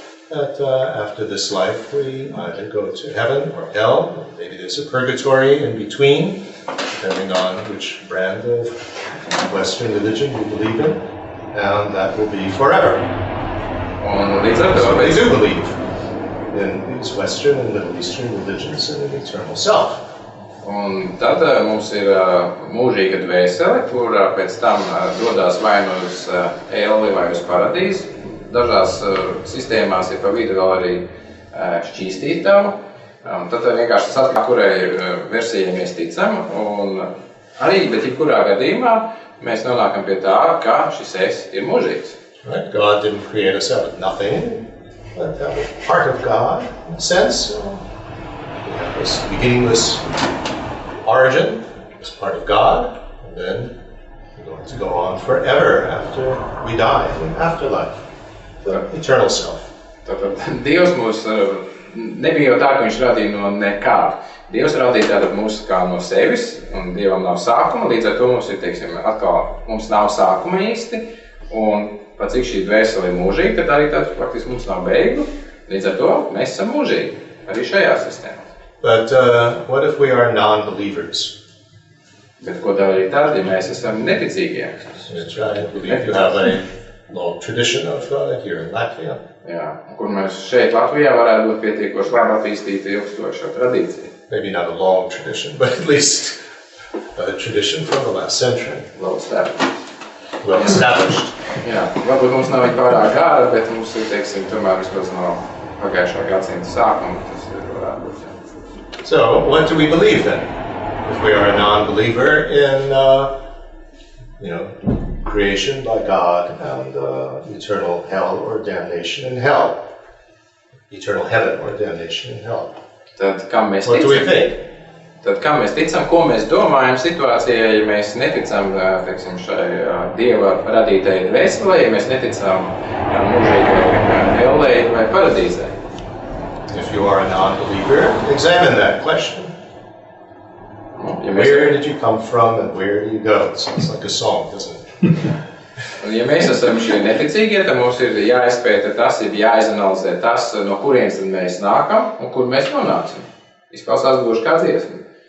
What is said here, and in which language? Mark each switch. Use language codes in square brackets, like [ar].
[en] That after this life we either go to heaven or hell, or maybe there's a purgatory in between, depending on which brand of Western religion you believe in, and that will be forever. [lv] Un līdz ar to [en] So they do believe in these Western and Middle Eastern religions and an eternal self. [lv] Un tad mums ir mūžīga dvēsele, kur pēc tam dodās vai nu uz elli vai uz paradīzi. Dažās sistēmās ir pa vidu vēl arī šķīstītava. Tad vienkārši tas atklāt, kurai versijai mēs ticam. Un arī, bet jebkurā gadījumā mēs nonākam pie tā, ka šis es ir mūžīgs. [en] Right? God didn't create us out of nothing, but that was part of God, in a sense. We have this beginningless origin, it's part of God, and then we're going to go on forever after we die, in afterlife, the eternal self. [lv] Tātad Dievs mūs nebija jau tā, ka viņš radīja no nekā. Dievs radīja tātad mūs kā no sevis, un Dievam nav sākuma, līdz ar to mums ir, teiksim, atkal mums nav sākuma īsti, un pat cik šī dvēsele ir mūžīga, tad arī tad faktiski mums nav beigu, līdz ar to mēs esam mūžīgi, arī šajā sistēmā. [en] But what if we are non-believers? [lv] Bet ko darīt tad, ja mēs esam neticīgie? [en] That's right. I believe you have a long tradition of here in Latvia. [lv] Jā, kur mēs šeit Latvijā varētu būt pietiekoši labi attīstīta ilgstoša tradīcija. [en] Maybe not a long tradition, but at least a tradition from the last century. Well established. [lv] Jā, varbūt mums nav pārāk gāra, bet mums ir, teiksim, tomēr vismaz no pagājušā gadsimta sākuma, tas varētu būt. Jā. [en] So, what do we believe then? If we are a non-believer in, creation by God and eternal hell or damnation in hell, eternal heaven or damnation in hell. [lv] Tad, kam mēs [en] what [lv] ticam? [en] Do we think? [lv] Tad, kam mēs ticam, ko mēs domājam situācijā, ja mēs neticam, teiksim, šai Dieva radītajai dvēselē, ja mēs neticam mūžīgai ellei vai paradīzē? [en] If you are a non-believer, examine that question. [lv] Ja [en] where did you come from and where do you go? It sounds like a song, doesn't it? [lv] Ja mēs esam šie neticīgie, tad mums ir jāizpēta tas, ir jāizanalizē tas, no kurienes tad mēs nākam un kur mēs nonāksim. Izklausās gluži kā dziesma.